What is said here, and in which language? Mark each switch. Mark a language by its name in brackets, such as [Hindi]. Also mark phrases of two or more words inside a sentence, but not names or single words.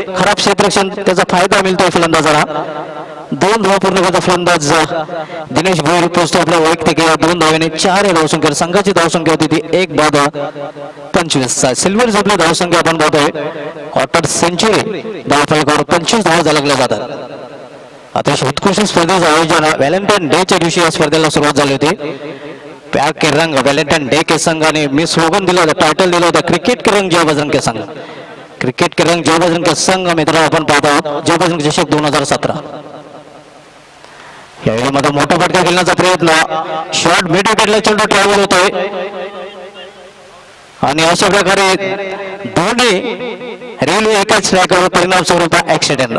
[Marathi] खराब क्षेत्ररक्षण त्याचा फायदा मिळतोय फलंदाजाला. 2 धावा पूर्ण करता फलंदाज दिनेश भोईर पोहोचतो आपल्या वैयक्तिक 2 धाव्याने 4 या धावसंख्या. संघाची धावसंख्या होती ती 1/25. सिल्वर आपली धावसंख्या आपण पाहतोय. [English] quarter century [Marathi] धावफलकावर 25 धावा झाल्या जातात. अतिशय उत्कृष्ट स्पर्धेचं आयोजन व्हॅलेंटाईन डेच्या दिवशी या स्पर्धेला सुरुवात झाली होती. [Hindi] प्यार के रंग [Marathi] व्हॅलेंटाईन डे के संघाने मी स्लोगन दिलं होतं, टायटल दिलं होतं क्रिकेट के रंग जय बजरंग के संघ. क्रिकेट के रंग जय बजरंग के संघ मित्र आपण पाहत आहोत. जय बजरंग चषक 2017. यावेळी मात्र मोठा फटका खेळण्याचा प्रयत्न. शॉर्ट मिड विकेटला चेंडू ट्रॅव्हल होतोय आणि अशा प्रकारे दोन्ही रेल्वे एकाच स्ट्रायकरवर परिणाम स्वरूप ऍक्सिडेंट.